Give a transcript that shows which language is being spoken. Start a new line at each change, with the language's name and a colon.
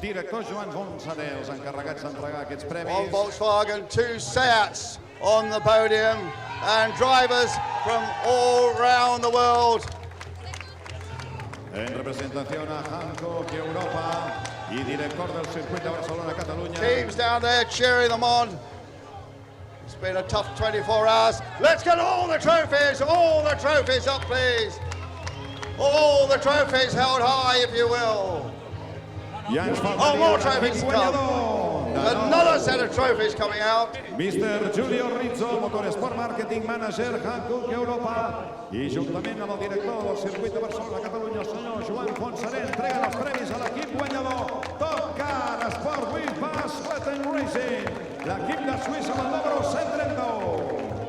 Catalan: Director Joan Fonsader, els encarregats d'entregar aquests premis.
English: One Volkswagen, 2 Seats on the podium, and drivers from all around the world.
Spanish: En representación a Hankook, Europa, y director del circuito de Barcelona, Cataluña.
English: Teams down there cheering them on. It's been a tough 24 hours. Let's get all the trophies up, please. All the trophies held high, if you will. Oh, more trophies to come. Another set of trophies coming out. Mr.
Catalan: Giulio Rizzo, Motorsport Marketing Manager, Hankook, Europa, i juntament amb el director del circuit de Barcelona, Catalunya, el senyor Joan Fonsader, entreguen els premis a l'equip guanyador. Top Car Sport with Bass Latin Racing, l'equip de Suïssa amb el número 132.